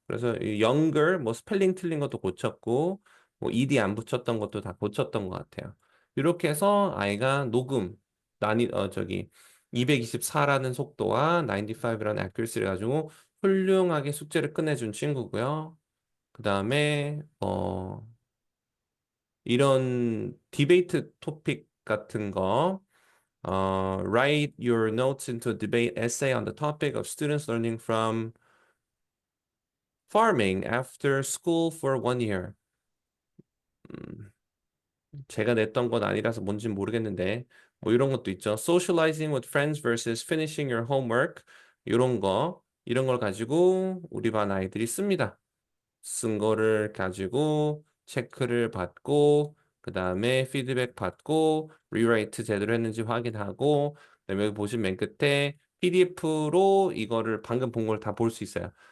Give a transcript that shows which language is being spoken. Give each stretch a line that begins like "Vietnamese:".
Korean: 그래서 이 younger 뭐 스펠링 틀린 것도 고쳤고 뭐 ed 안 붙였던 것도 다 고쳤던 것 같아요. 이렇게 해서 아이가 녹음 난이 224라는 속도와 95라는 accuracy를 가지고 훌륭하게 숙제를 끝내준 친구고요. 그 다음에 이런 디베이트 토픽 같은 거,
English: write your notes into a debate essay on the topic of students learning from farming after school for 1 year.
Korean: 음, 제가 냈던 건 아니라서 뭔진 모르겠는데, 뭐 이런 것도 있죠.
English: Socializing with friends versus finishing your homework.
Korean: 이런 걸 가지고 우리 반 아이들이 씁니다. 쓴 거를 가지고 체크를 받고 그 다음에 피드백 받고 리라이트 제대로 했는지 확인하고 그다음에 여기 보시면 맨 끝에 PDF로 이거를 방금 본 걸 다 볼 수 있어요.